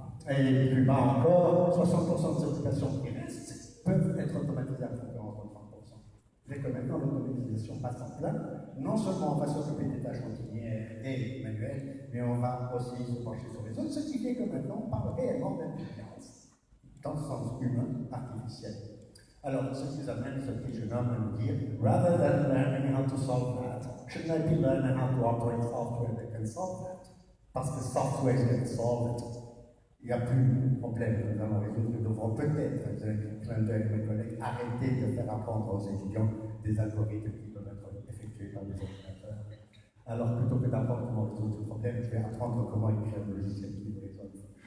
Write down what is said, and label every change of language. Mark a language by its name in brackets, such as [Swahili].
[French] Et plus bas encore, 60% des occupations qui restent peuvent être automatisées à concurrence de 30%. C'est que maintenant l'automatisation passe en plein. Non seulement on va s'occuper des tâches routinières et manuelles, mais on va aussi se pencher sur les autres, ce qui fait que maintenant on parle réellement d'intelligence, dans le sens humain, artificiel. Alors, ce qui nous amène ce petit jeune homme à nous dire, [English] rather than learning how to solve that, shouldn't I be learning how to operate software that can solve that? [French] Parce que [English] software can solve it. [French] Il n'y a plus de problème que nous allons résoudre. Nous devrons peut-être, clin d'œil mes collègues, arrêter de faire apprendre aux étudiants des algorithmes qui peuvent être effectués par des ordinateurs. Alors, plutôt que d'apprendre comment résoudre ce problème, je vais apprendre comment écrire un logiciel qui le résolve.